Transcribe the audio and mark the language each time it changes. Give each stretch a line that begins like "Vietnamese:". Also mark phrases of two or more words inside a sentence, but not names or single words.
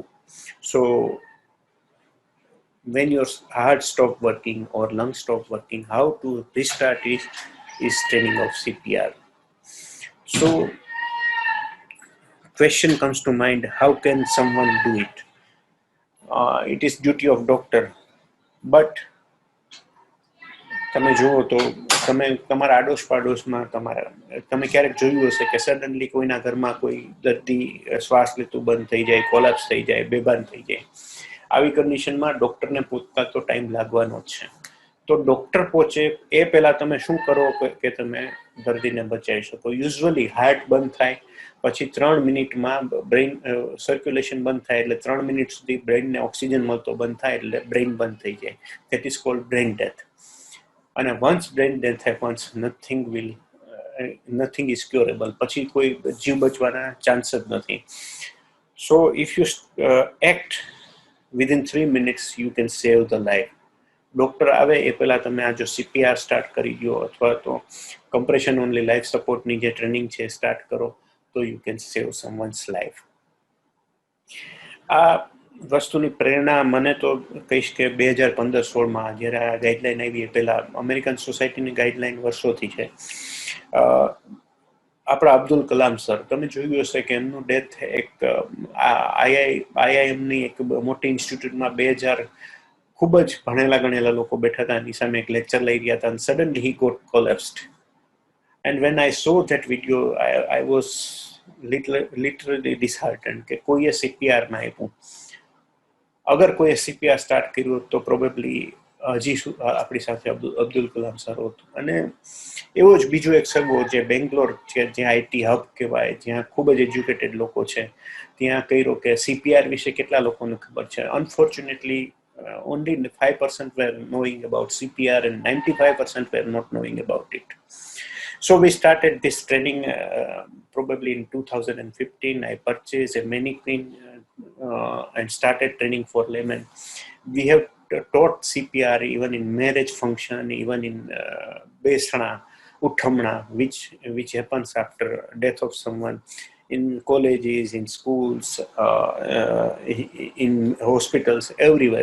English: So when your heart stop working or lung stop working, how to restart it is training of CPR. So question comes to mind, how can someone do it? It is duty of doctor, but
Gujarati: તમે જુઓ તો તમે તમારા આડોશ પાડોશમાં તમે ક્યારેક જોયું હશે કે સડનલી કોઈના ઘરમાં કોઈ દર્દી શ્વાસ લેતું બંધ થઈ જાય, કોલેપ્સ થઈ જાય, બેભાન થઈ જાય. આવી કન્ડિશનમાં ડોક્ટરને પહોંચતા તો ટાઈમ લાગવાનો જ છે. તો ડોક્ટર પહોંચે એ પહેલા તમે શું કરો કે તમે દર્દીને બચાવી શકો? યુઝ્યુઅલી હાર્ટ બંધ થાય પછી 3 મિનિટમાં
English: brain circulation
Gujarati: બંધ થાય, એટલે 3 મિનિટ સુધી બ્રેઇનને ઓક્સિજન મળતો બંધ થાય એટલે બ્રેઇન બંધ થઈ જાય.
English: that is called brain death. અને once brain death happens, nothing is curable.
Gujarati: પછી કોઈ જીવ બચવાના ચાન્સ જ નથી.
English: So if you act within 3 minutes, you can save the life.
Gujarati: ડોક્ટર આવે એ પહેલા તમે આ જો CPR સ્ટાર્ટ કરી દો અથવા તો
English: compression only
Gujarati: લાઈફ સપોર્ટની જે ટ્રેનિંગ છે સ્ટાર્ટ કરો તો
English: you can save someone's life.
Gujarati: આ વસ્તુની પ્રેરણા મને તો કહીશ કે 2015-16માં જ્યારે આ ગાઈડલાઈન આવી એ પહેલા અમેરિકન સોસાયટીની ગાઈડલાઈન વર્ષોથી છે. આપણા અબ્દુલ કલામ સર, તમે જોયું હશે કે એમનું ડેથ એક IIMની એક મોટી ઇન્સ્ટિટ્યૂટમાં 2000 ખૂબ જ ભણેલા ગણેલા લોકો બેઠા હતા, એની સામે એક લેક્ચર લઈ રહ્યા હતા, અને
English: suddenly he got collapsed And when I saw that video, I was literally disheartened
Gujarati: કે કોઈએ CPR ના આપ્યું. અગર કોઈએ CPR સ્ટાર્ટ કર્યું તો પ્રોબેબલી હજી આપણી સાથે અબ્દુલ કલામ સર હોત. અને એવો જ બીજો એક સગો જે બેંગ્લોર છે, જ્યાં
English: IT hub
Gujarati: કહેવાય, જ્યાં ખૂબ જ એજ્યુકેટેડ લોકો છે, ત્યાં કર્યો કે CPR વિશે કેટલા લોકોને ખબર છે.
English: અનફોર્ચ્યુનેટલી only 5% were knowing about CPR and 95% were not knowing about it. So we started this training probably in 2015. I purchased a mannequin and started training for laymen. We have taught CPR even in marriage function, even in Besana, Uthamna, which happens after death of someone, in colleges, in schools, in hospitals, everywhere.